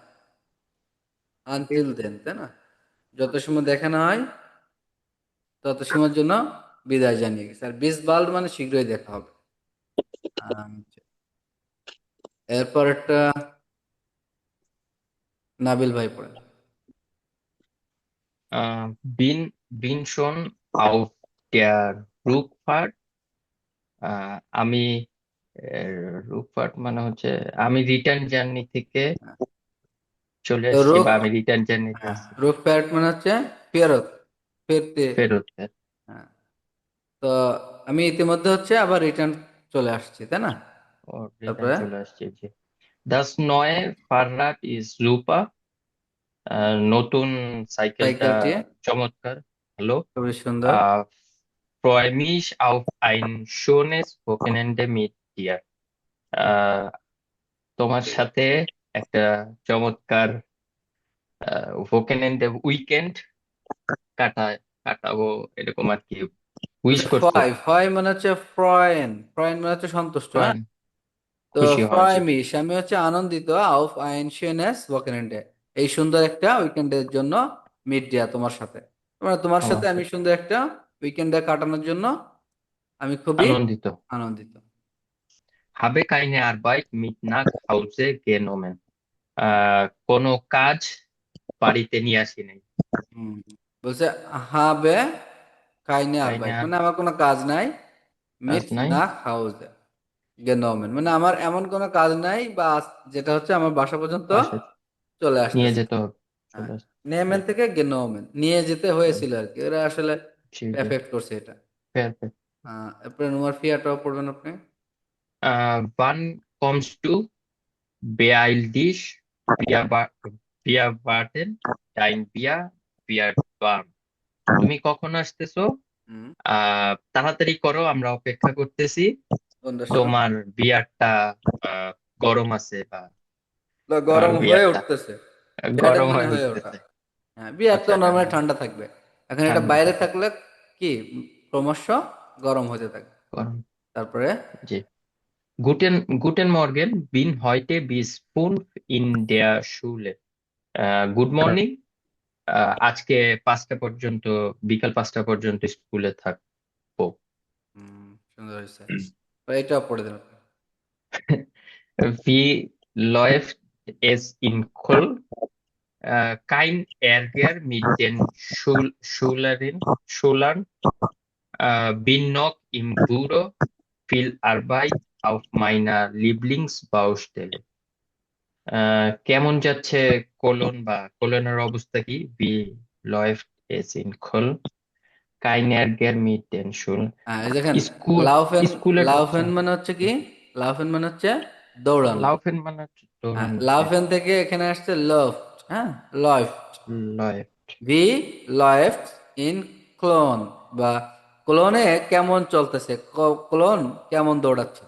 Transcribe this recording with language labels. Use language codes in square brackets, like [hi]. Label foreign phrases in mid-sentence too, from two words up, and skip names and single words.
[bn] bis [en] until then, [bn] তাই না? যত সময় দেখা না হয় তত সময়ের জন্য বিদায় জানিয়ে গেছে। আর [de] bis bald [bn] মানে শীঘ্রই দেখা হবে। আচ্ছা, এরপর একটা নাবিল ভাই পড়েন। [de] bin, bin schon auf der Rückfahrt. [bn] আমি রুকফার্ট মানে হচ্ছে আমি রিটার্ন জার্নি থেকে চলে তো আসছি রোগ, বা আমি রিটার্ন জার্নিতে হ্যাঁ, আছি। রোগ প্যারেট মানে হচ্ছে ফেরত, ফিরতে। ফেরত। হ্যাঁ, তো আমি ইতিমধ্যে হচ্ছে আবার রিটার্ন চলে আসছি, তাই না? ও, রিটার্ন তারপরে চলে আসছে জি। [de] Das neue Fahrrad ist super. [bn] নতুন সাইকেলটা সাইকেলটি চমৎকার, ভালো। খুবই সুন্দর। [de] আহ freue mich auf ein schönes Wochenende mit dir. [bn] আহ তোমার সাথে একটা চমৎকার ভোকেনেন্ডে উইকেন্ড কাটাবো, এরকম আর কি উইশ বলছে করছে। ফয়, ফয় মানে হচ্ছে ফ্রয়েন, ফ্রয়েন মানে হচ্ছে সন্তুষ্ট, হ্যাঁ। প্রাণ তো খুশি হওয়া ফ্রয় জি। মিশ আমি হচ্ছে আনন্দিত [de] auf ein schönes Wochenende, [bn] এই সুন্দর একটা উইকেন্ডের জন্য [de] mit dir [bn] তোমার সাথে, মানে তোমার সাথে আমার আমি সাথে সুন্দর একটা উইকেন্ডে কাটানোর জন্য আমি খুবই আনন্দিত। আনন্দিত। [de] habe keine Arbeit mit nach Hause genommen. [bn] কোনো কাজ বাড়িতে নিয়ে আসি নাই। হুম, বলছে [de] habe keine [bn] কাইনে আরবাইট আর মানে আমার কোনো কাজ নাই, কাজ মিট নাই। [de] nach Hause, [bn] গেনোমেন মানে আমার এমন কোনো কাজ নাই বা যেটা হচ্ছে আমার বাসা পর্যন্ত বাসায় চলে নিয়ে আসতেছে। যেতে হবে, হ্যাঁ, চলে আসছে। জি নেমেন থেকে গেনোমেন নিয়ে যেতে হুম, হয়েছিল আর কি, ওরা আসলে জি জি, এফেক্ট করছে এটা। perfect. এরপরে নোমার ফিয়াটাও পড়বেন আপনি। [de] Wann kommst du? Beeil dich, wir warten, dein Bier wird warm. [bn] তুমি কখন আসতেছো? হুম, তাড়াতাড়ি করো, আমরা অপেক্ষা করতেছি। কোনটার সময়? তোমার বিয়ারটা আহ, গরম আছে, বা গরম হয়ে বিয়ারটা উঠতেছে, বিয়ারটা গরম মানে হয়ে হয়ে ওঠা। উঠতেছে। হ্যাঁ, বিয়ার তো আচ্ছা, হ্যাঁ নর্মালি হ্যাঁ, ঠান্ডা থাকবে, এখন এটা ঠান্ডা বাইরে থাকে, থাকলে কি ক্রমশ গরম হতে থাকবে। গরম। তারপরে জি, [de] Guten Morgen, bin heute bis 5 in der Schule. [en] good morning, [bn] আজকে 5টা পর্যন্ত, বিকাল 5টা পর্যন্ত স্কুলে থাকবো। সুন্দর হয়েছে, এটাও পড়ে দেন আপনি। [de] Wie läuft es in Köln? Kein Ärger mit den Schülern. Bin noch im Büro. Viel Arbeit auf meiner Lieblingsbaustelle. [bn] কেমন যাচ্ছে কোলন, বা কোলনের অবস্থা কি? [de] Wie läuft es in Köln? Kein Ärger mit den Schülern. [bn] এই দেখেন, স্কুল, লাউফেন, স্কুলের হচ্ছে লাউফেন মানে হচ্ছে কি, লাউফেন মানে হচ্ছে দৌড়ানো। লাউফেন মানে হচ্ছে হ্যাঁ, দৌড়ানো। জি, লাউফেন থেকে এখানে আসছে লফট, হ্যাঁ, লফট। লয়েফট। [de] Wie läuft in Köln, [bn] বা ক্লোনে কেমন চলতেছে, ক্লোন কেমন দৌড়াচ্ছে।